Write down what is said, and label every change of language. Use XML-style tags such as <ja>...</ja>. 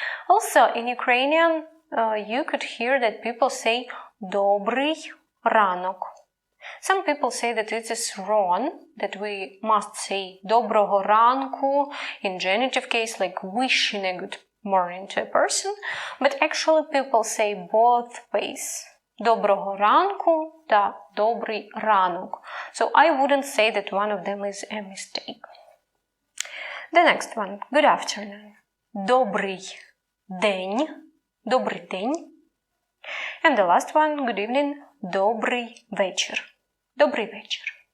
<en>Also, in Ukrainian, you could hear that people say</en> <uk>добрий ранок.</uk> <en>Some people say that it is wrong, that we must say</en> <uk>доброго ранку</uk> <en>in genitive case, like wishing a good morning to a person, but actually people say both ways.</en> <uk>Доброго ранку та добрий ранок.</uk> <en>So I wouldn't say that one of them is a mistake. The next one, good afternoon.</en> <uk>Добрий день. Добрий день.</uk> <en>And the last one, good evening.</en> <uk>Добрий вечір. Добрий вечір.</uk>